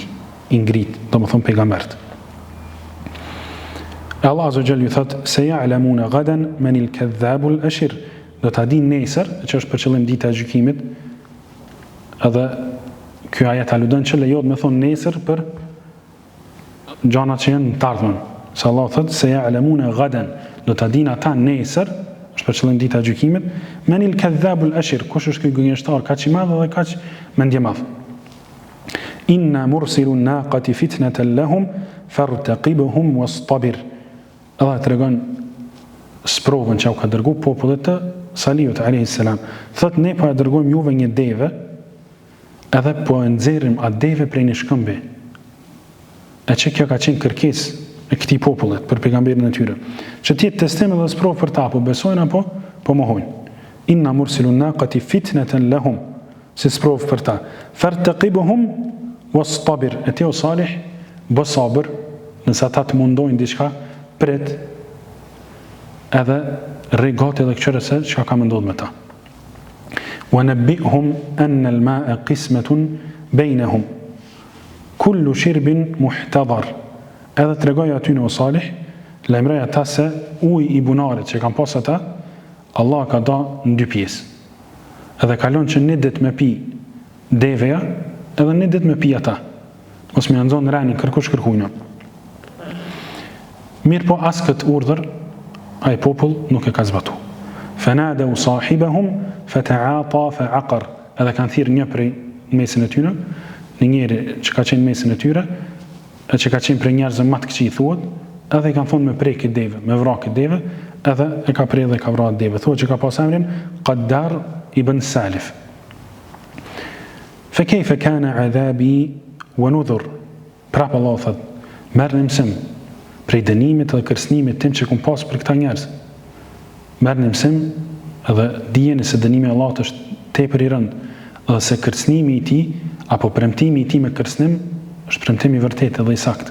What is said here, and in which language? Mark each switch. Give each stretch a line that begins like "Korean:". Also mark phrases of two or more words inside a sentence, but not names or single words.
Albanian: I ngrit, domethënë pejgambert.
Arabic: الله عز وجل
Albanian: ju thot se
Arabic: يعلمون غدا من الكذاب الأشر.
Albanian: Do ta dinë nesër, që është për qëllim dita e gjykimit. Edhe ky ajet aludon që lejohet me thonë nesër për gjanat që janë në të ardhmen. Se Allah thot se
Arabic: يعلمون غدا,
Albanian: do ta dinë ata nesër, është për qëllim dita e gjykimit,
Arabic: من الكذاب الأشر,
Albanian: kush është ky gënjeshtar kaq i madh dhe kaq mendje madh.
Arabic: إنا مرسلو الناقة فتنة لهم فارتقبهم واصطبر.
Albanian: Allah tregon sprovën që u ka dërgu popullit të Salihut
Arabic: عليه السلام.
Albanian: Thot ne po e dërgojmë juve një deve, edhe po e nxjerrim atë deve prej një shkëmbi. E që kjo ka qenë kërkesë e këtij popullit për pejgamberin e tyre. Që të jetë testim edhe sprovë për ta, po besojnë apo po mohojnë.
Arabic: إنا مرسلو الناقة فتنة لهم,
Albanian: si sprov për ta.
Arabic: فارتقبهم واصطبر.
Albanian: E ti o Salih, bë sabër, nëse ata të mundojnë diçka, prit, edhe rregati edhe këqyre se çka ka më ndodhur me ta.
Arabic: ونبئهم أن الماء قسمة بينهم. كل شرب محتضر.
Albanian: Edhe të regoj aty në o Salih, lajmërej ata se uji i bunarit që kanë pas ata, Allah ka da në 2 pjesë. Edhe kalon që një ditë me pi deveja, edhe një ditë me pi ata. Mos më nxon rani kërkush kërkujna. Mirë po as këtë urdhër, ai popull nuk e ka zbatu.
Arabic: فنادوا صاحبهم فتعاطى فعقر.
Albanian: Edhe kanë thirrë një prej mesin e tyre, një njeri që ka qenë mesin e tyre, që ka qenë prej njerëzve më të këqij thuhet, edhe i kanë thonë me prekë deve, me vrarë deve, edhe e ka prej dhe ka vrarë deve. Thuhet që ka pas emrin Qaddar ibn Salif.
Arabic: فكيف كان عذابي ونذر.
Albanian: Prapë Allah thot, merrni mësim prej dënimit dhe kërcënimit tim që kum pas për këta njerëz. Merrni mësim edhe dijeni se dënimi i Allahut është tepër i rëndë, dhe se kërcënimi i tij apo premtimi i tij me kërcënim është premtim i vërtetë dhe i saktë.